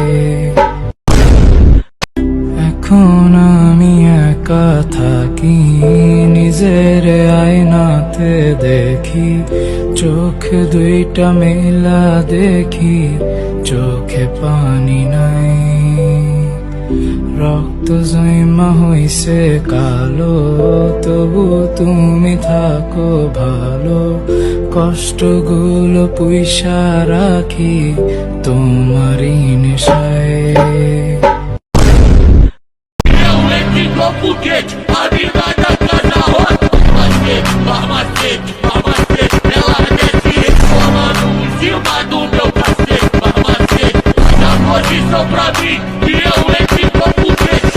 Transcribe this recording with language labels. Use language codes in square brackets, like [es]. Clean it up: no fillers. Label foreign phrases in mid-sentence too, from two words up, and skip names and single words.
[bn] এখন আমি একা থাকি, নিজের আয়নাতে দেখি, চোখ দুইটা মেলা দেখি, চোখে পানি নাই। রক্ত জমা হইছে কালো, তবু তুমি থাকো ভালো। কষ্টগুলো পুইসা রাখি তোমারই নেশায়। [pt] Foguete, a vida da casa roda. Mamacete, ela desce reclamando em cima do meu cacete. Mamacete, dá posição pra mim que eu entro com foguete.